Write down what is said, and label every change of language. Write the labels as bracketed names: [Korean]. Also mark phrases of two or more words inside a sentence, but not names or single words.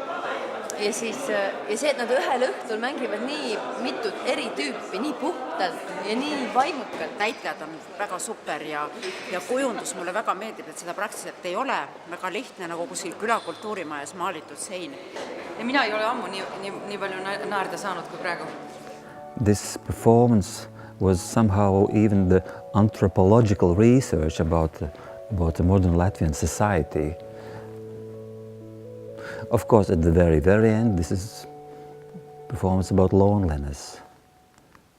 [Estonian] Ja see, et nad ühel õhtul mängivad nii mitut eri tüüpi, nii puhtalt ja nii vaimukalt. Näitlejad on väga super ja kujundus mulle väga meeldib, et seda praktiliselt ei ole. Väga lihtne nagu kuskil külakultuurimajas maalitud sein. Ja mina ei ole ammu nii palju naerda saanud kui praegu. [English] This performance was somehow even the anthropological research about the modern Latvian society. Of course, at the very end, this is a performance about loneliness.